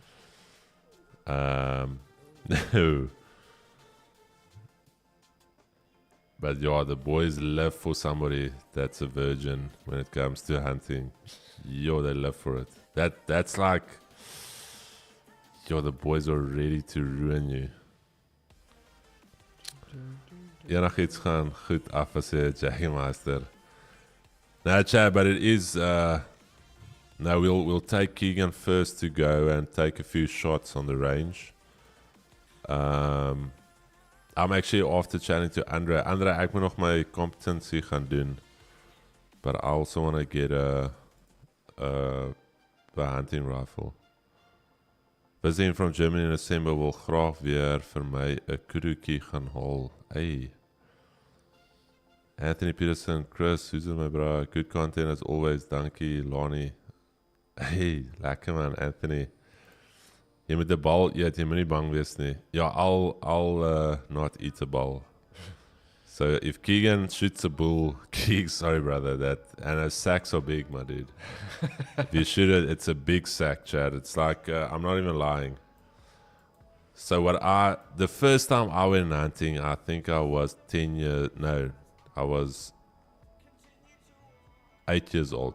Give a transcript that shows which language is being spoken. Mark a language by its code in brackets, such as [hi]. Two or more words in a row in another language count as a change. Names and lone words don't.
[en] No. But yeah, the boys live for somebody that's a virgin when it comes to hunting. Yo, they live for it. That's like, yo, the boys are ready to ruin you. [af] Enigiets gaan goed af as jy Jackie Master. [en] No, Chad, but it is no, we'll take Keegan first to go and take a few shots on the range. I'm actually after chatting to Andre. [af] Andre, ek moet nog my competency gaan doen. [en] But I also want to get a hunting rifle. Visiting from Germany in December [af] wil graag weer vir my 'n kudukie gaan haal. Hey. [en] Anthony Peterson, Chris, who's my bro? Good content as always. [af] Dankie, Lonnie. Hey, lekker man, Anthony. Jy moet 'n bal eet, jy moet nie bang wees nie. Ja, [en] I'll not eat a ball. So if Keegan shoots a bull, sorry brother, and those sacks are big, my dude. If you shoot it, it's a big sack, Chad. It's like, I'm not even lying. So the first time I went hunting, I think I was I was 8 years old.